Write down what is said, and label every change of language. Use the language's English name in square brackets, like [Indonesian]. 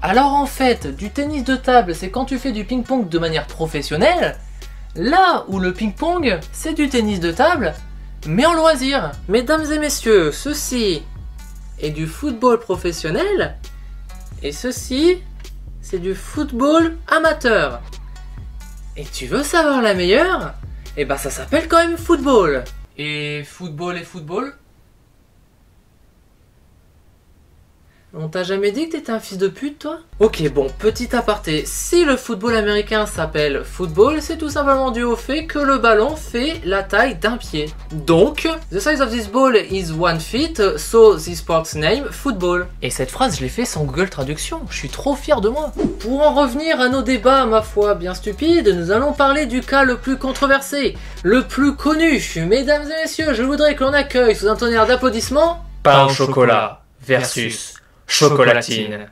[French] Alors en fait, du tennis de table, c'est quand tu fais du ping-pong de manière professionnelle, là où le ping-pong, c'est du tennis de table, mais en loisir. Mesdames et messieurs, ceci est du football professionnel, et ceci, c'est du football amateur. Et tu veux savoir la meilleure? Eh ben ça s'appelle quand même football. Et football et football? On t'a jamais dit que t'étais un fils de pute, toi? Ok, bon, petit aparté. Si le football américain s'appelle football, c'est tout simplement dû au fait que le ballon fait la taille d'un pied. Donc, [English] the size of this ball is 1 feet, so this sport's name, football. [French] Et cette phrase, je l'ai fait sans Google Traduction. Je suis trop fier de moi. Pour en revenir à nos débats, ma foi, bien stupides, nous allons parler du cas le plus controversé, le plus connu. Mesdames et messieurs, je voudrais que l'on accueille sous un tonnerre d'applaudissements Pain au chocolat versus chocolatine.